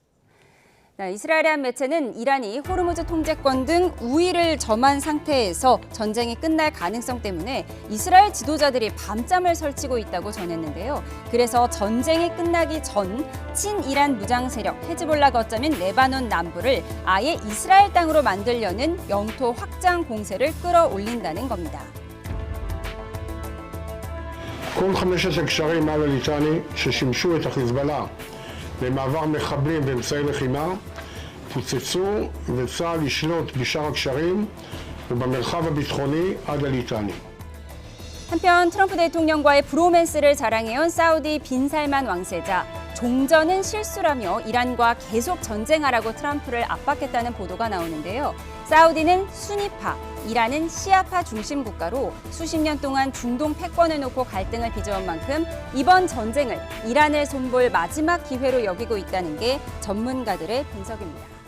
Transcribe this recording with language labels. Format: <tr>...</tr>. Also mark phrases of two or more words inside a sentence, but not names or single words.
<ko>이스라엘의 한 매체는 이란이 호르무즈 통제권 등 우위를 점한 상태에서 전쟁이 끝날 가능성 때문에 이스라엘 지도자들이 밤잠을 설치고 있다고 전했는데요. 그래서 전쟁이 끝나기 전 친이란 무장 세력 헤즈볼라 거점인 레바논 남부를 아예 이스라엘 땅으로 만들려는 영토 확장 공세를 끌어올린다는 겁니다.</ko> <he>כל חמשת הקשרים הליטני ששימשו את החיזבאללה למעבר מחבלים ואמצעי לחימה פוצצו וצה"ל ישלוט בשאר הקשרים ובמרחב הביטחוני עד הליטני.</he> <ko>한편 트럼프 대통령과의 브로맨스를 자랑해온 사우디 빈살만 왕세자. 종전은 실수라며 이란과 계속 전쟁하라고 트럼프를 압박했다는 보도가 나오는데요. 사우디는 수니파, 이란은 시아파 중심 국가로 수십 년 동안 중동 패권을 놓고 갈등을 빚어온 만큼 이번 전쟁을 이란을 손볼 마지막 기회로 여기고 있다는 게 전문가들의 분석입니다.</ko>